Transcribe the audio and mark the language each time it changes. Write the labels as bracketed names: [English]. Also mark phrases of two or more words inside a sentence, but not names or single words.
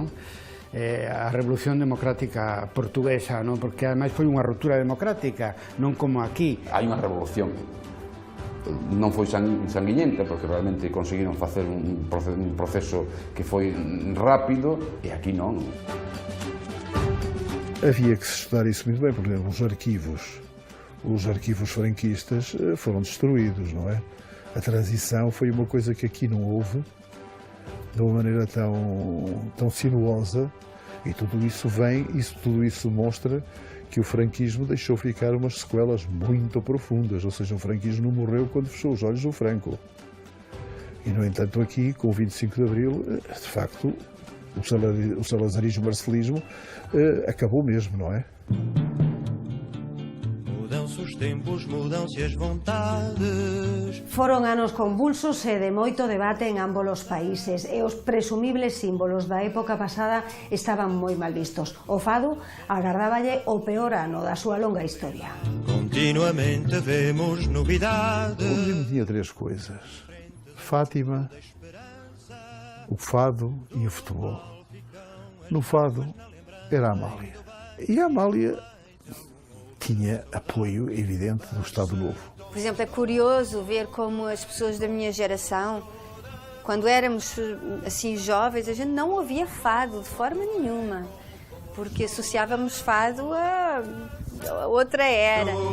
[Galician] A Revolución Democrática Portuguesa, non? Porque ademais foi unha ruptura democrática, non como aquí. Hai unha revolución, non foi sanguiñenta, porque realmente conseguiron facer un proceso que foi rápido, e aquí non. [Portuguese] Havia que se estudar isso muito bem, porque os arquivos franquistas foram destruídos, não é? A transição foi uma coisa que aqui não houve, de uma maneira tão sinuosa, e tudo isso mostra que o franquismo deixou ficar umas sequelas muito profundas, ou seja, o franquismo não morreu quando fechou os olhos o Franco. E, no entanto, aqui, com o 25 de Abril, de facto, o salazarismo-marcelismo acabou mesmo, não é? Mudam-se os tempos, mudam-se as vontades. [Galician] Foron anos convulsos e de moito debate en ambos os países, e os presumibles símbolos da época pasada estaban moi mal vistos. O fado agardáballe o peor ano da súa longa historia. Continuamente vemos novidades. [Portuguese] O regime tinha 3 coisas: Fátima, o fado e o futebol. No fado era a Amália. E a Amália tinha apoio evidente do Estado Novo. Por exemplo, é curioso ver como as pessoas da minha geração, quando éramos assim jovens, a gente não ouvia fado de forma nenhuma, porque associávamos fado a outra era.